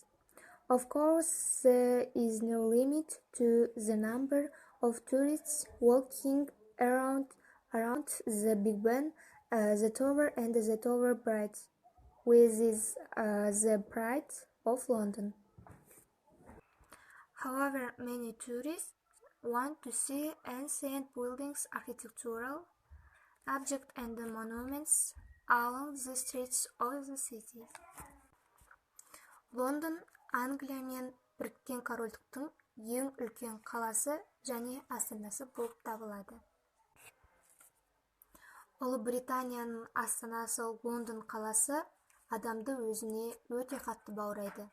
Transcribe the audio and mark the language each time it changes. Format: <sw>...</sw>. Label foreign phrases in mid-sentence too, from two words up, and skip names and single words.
<en>Of course, there is no limit to the number of tourists walking around the Big Ben, the Tower and the Tower Bridge, which is the pride of London. However, many tourists Want to see ancient buildings, architectural objects and the monuments along the streets of the city.</en> <kk>Лондон Англия мен Біріккен Корольдіктің ең үлкен қаласы және астанасы болып табылады. Ұлыбританияның астанасы Лондон қаласы адамды өзіне өте қатты баурайды.</kk>